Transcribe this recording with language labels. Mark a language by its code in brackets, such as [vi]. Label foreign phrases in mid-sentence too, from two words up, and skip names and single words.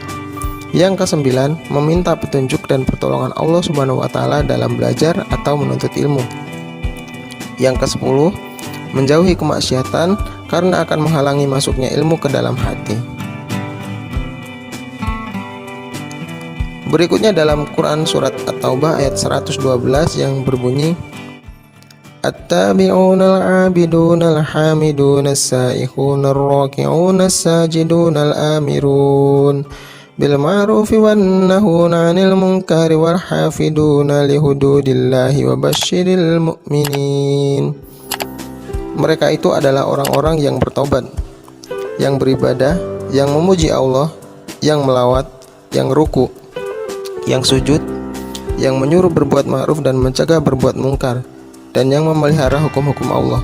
[id] Yang kesembilan, meminta petunjuk dan pertolongan Allah [ar] سبحانه وتعالى [id] dalam belajar atau menuntut ilmu. Yang kesepuluh, menjauhi kemaksiatan karena akan menghalangi masuknya ilmu ke dalam hati. Berikutnya dalam Quran surat At-Taubah ayat 112 yang berbunyi, [ar] التائبون العابدون الحامدون السائحون الراكعون الساجدون الآمرون بالمعروف والناهون عن المنكر والحافظون لحدود الله وبشر المؤمنين. [id] Mereka itu adalah orang-orang yang bertobat, yang beribadah, yang memuji Allah, yang melawat, yang ruku, yang sujud, yang menyuruh berbuat ma'ruf dan mencegah berbuat mungkar, dan yang memelihara hukum-hukum Allah.